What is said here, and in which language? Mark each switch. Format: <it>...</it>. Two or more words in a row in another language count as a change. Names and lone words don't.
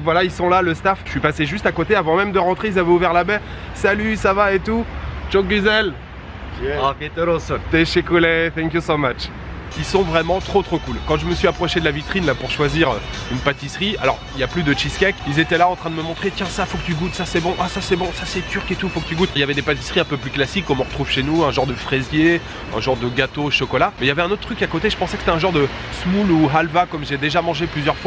<fr>Voilà, ils sont là, le staff. Je suis passé juste à côté avant même de rentrer, ils avaient ouvert la baie. Salut, ça va et tout?</fr> <tr>Çok güzel. Teşekkürler,</tr> <en>thank you so much.</en> <fr>Ils sont vraiment trop cool. Quand je me suis approché de la vitrine là pour choisir une pâtisserie, alors il n'y a plus de cheesecake, ils étaient là en train de me montrer, tiens ça faut que tu goûtes, ça c'est bon, ah ça c'est bon, ça c'est turc et tout, faut que tu goûtes. Il y avait des pâtisseries un peu plus classiques comme on retrouve chez nous, un genre de fraisier, un genre de gâteau au chocolat. Mais il y avait un autre truc à côté, je pensais que c'était un genre de smoul ou halva comme j'ai déjà mangé plusieurs fois.</fr>